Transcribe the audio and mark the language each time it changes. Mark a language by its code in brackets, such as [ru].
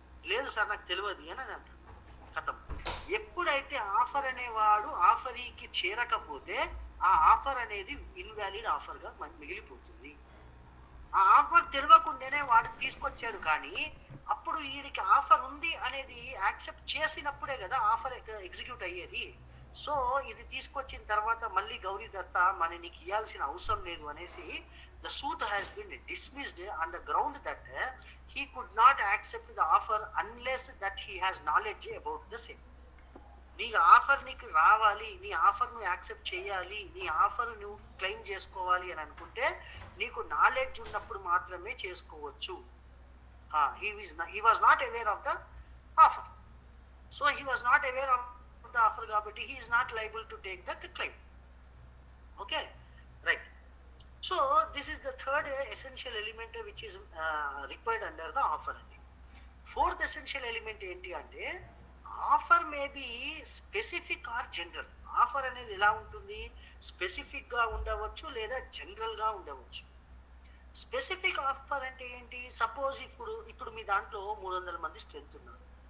[te] లేదు సార్ నాకు తెలియదు అని అంటాడు. కథం. ఎప్పుడైతే ఆఫర్ అనేవాడు ఆఫరీకి చేరకపోతే ఆ ఆఫర్ అనేది ఇన్వాలిడ్ ఆఫర్గా మిగిలిపోతుంది. ఆ ఆఫర్ తెలియకుండానే వాడు తీసుకొచ్చాడు, కానీ అప్పుడు వీడికి ఆఫర్ ఉంది అనేది యాక్సెప్ట్ చేసినప్పుడే కదా ఆఫర్ ఎగ్జిక్యూట్ అయ్యేది. సో ఇది తీసుకొచ్చిన తర్వాత మళ్ళీ గౌరీ దత్త నీకు ఇవ్వాల్సిన అవసరం లేదు అనేసి [en] the suit has been dismissed on the ground that he could not accept the offer unless that he has knowledge about the same. నీకు offer నీకు రావాలి, నీ offer నువ్వు accept చేయాలి, నీ offer నువ్వు claim చేసుకోవాలి అని అనుకుంటే నీకు నాలెడ్జ్ ఉన్నప్పుడు మాత్రమే చేసుకోవచ్చు. he was not aware of the offer, so he was not aware of the offer [te] కాబట్టి [en] he is not liable to take that claim. Okay, right. So this is the third essential element which is required under the offer. Fourth essential element [te] ఏంటి అంటే, [en] Offer may be specific or general. [te] Offer అనేది ఎలా ఉంటుంది, specific గా ఉండవచ్చు లేదా general గా ఉండవచ్చు. స్పెసిఫిక్ ఆఫర్ అంటే ఏంటి? సపోజ్ ఇప్పుడు మీ దాంట్లో 300 మంది స్ట్రెంత్ ఉన్నారు.